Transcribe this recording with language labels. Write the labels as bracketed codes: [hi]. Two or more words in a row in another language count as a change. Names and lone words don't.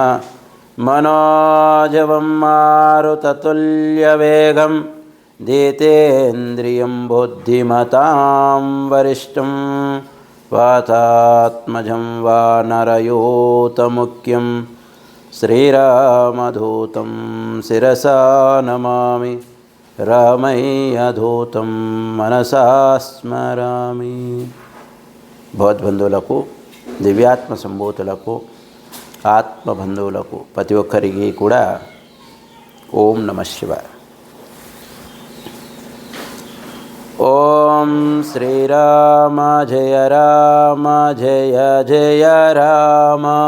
[sa] मनोजवं मारुततुल्यवेगं जितेन्द्रियं बुद्धिमतां वरिष्ठं वातात्मजं वानरयूतमुख्यं श्रीरामदूतं शिरसा नमामि। रामయ్యదూతం మనసా స్మరామి। [te] భగవద్బంధువులకు, దివ్యాత్మ సంభూతులకు, ఆత్మబంధువులకు ప్రతి ఒక్కరికి కూడా [sa] ఓం నమః శివాయ। ఓం శ్రీరామ జయ రామ జయ జయ రామ।